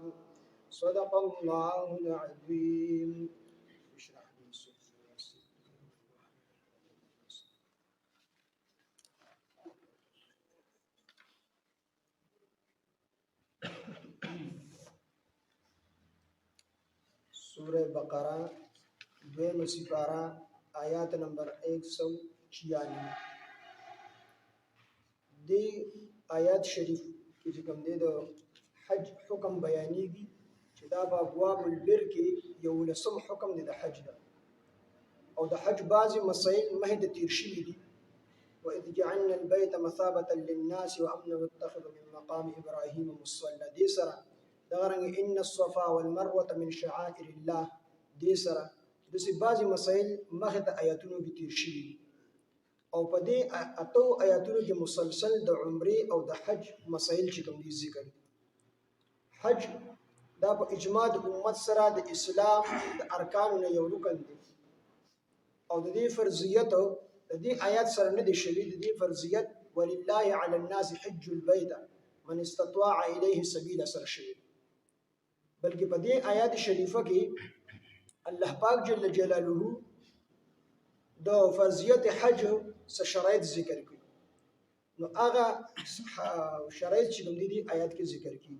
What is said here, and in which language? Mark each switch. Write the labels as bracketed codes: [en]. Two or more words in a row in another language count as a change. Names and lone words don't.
[ar] صدق الله العظيم. [ps] سورة بقرہ 2 سپارہ آیات نمبر 196 دی آیات شریف کی کوم دی د حج حکم بیانېږي چې دا په [ar] ابواب البر [ps] کې یو لسم حکم دی د حج ده او د حج بعضی مسائل مهد تیر شوي دي. [ar] وإذ جعلنا البيت مثابة للناس وأمنا واتخذوا من مقام إبراهيم مصلى [ps] دي سره دغرنګ [ar] ان الصفا والمروه من شعائر الله [ps] دي سره د بعضی مسائل مخه د آیاتونو کې تیر شوي او په دې اتو آیاتونو کې مسلسل د عمره او د حج مسائل چې کوم دي ذکر. حج دا په اجماع د امت سره د اسلام د ارکانو نه یو رکن دی او د دې فرضیت د دې آیات سره نه دی شوی. د دې فرضیت [ar] ولله علی الناس حج البيت من استطاع الیه سبیلا [ps] سره شوی، بلکې په دې آیات شریفه کې الله پاک [ar] جل جلاله [ps] د فرضیت حج څخه شرایط ذکر کړي. نو هغه شرایط چې کوم دي آیات کې ذکر کړي.